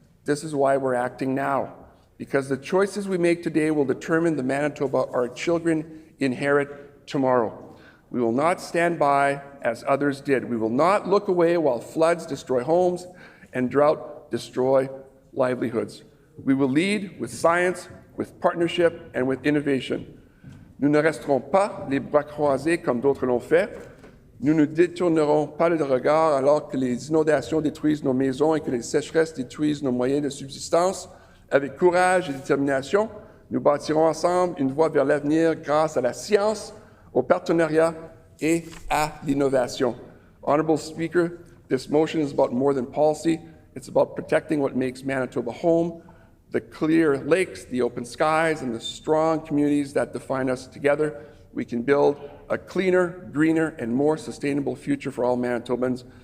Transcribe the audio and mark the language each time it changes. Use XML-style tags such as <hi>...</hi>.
<en>This is why we're acting now, because the choices we make today will determine the Manitoba our children inherit tomorrow. We will not stand by as others did. We will not look away while floods destroy homes and drought destroy livelihoods. We will lead with science, with partnership, and with innovation.</en> <fr>Nous ne resterons pas les bras croisés comme d'autres l'ont fait. Nous ne détournerons pas le regard alors que les inondations détruisent nos maisons et que les sécheresses détruisent nos moyens de subsistance. Avec courage et détermination, nous bâtirons ensemble une voie vers l'avenir grâce à la science, au partenariat et à l'innovation.</fr> <en>Honourable Speaker, this motion is about more than policy. It's about protecting what makes Manitoba home, the clear lakes, the open skies, and the strong communities that define us. Together, we can build a cleaner, greener, and more sustainable future for all Manitobans.</en>